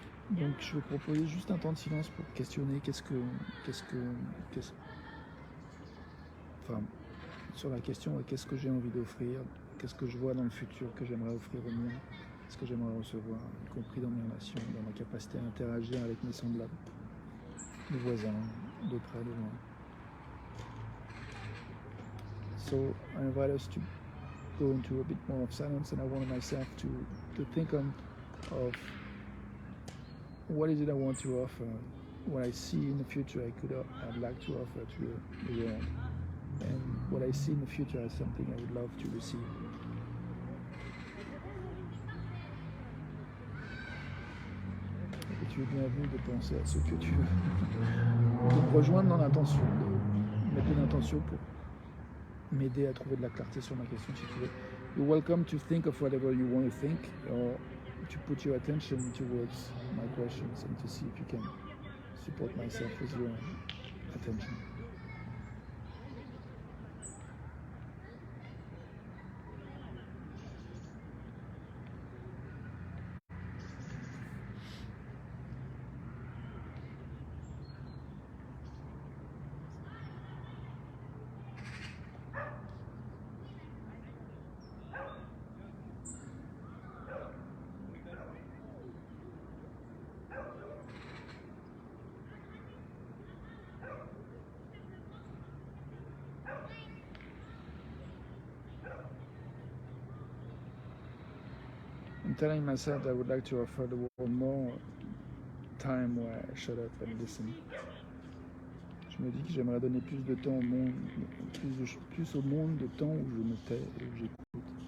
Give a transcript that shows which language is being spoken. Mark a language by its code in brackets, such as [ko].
[fr] Donc je vais proposer juste un temps de silence pour questionner enfin, sur la question qu'est-ce que j'ai envie d'offrir, qu'est-ce que je vois dans le futur que j'aimerais offrir au monde, ce que j'aimerais recevoir, y compris dans mes relations, dans ma capacité à interagir avec mes semblables, mes voisins, de près, de loin. [en] So I invite us to go into a bit more of silence, and I wanted myself to think of what is it I want to offer, what I see in the future I'd like to offer to the world, and what I see in the future as something I would love to receive. [fr] Et tu es bienvenu de penser à ce que tu veux, de me rejoindre dans l'intention, de mettre une intention pour m'aider à trouver de la clarté sur ma question si tu veux. [en] You're welcome to think of whatever you want to think, or to put your attention towards my questions and to see if you can support myself with your attention. I'm telling myself that I would like to offer the world more time where I shut up and listen. [fr] Je me dis que j'aimerais donner plus de temps au monde, plus au monde de temps où je me tais et où j'écoute.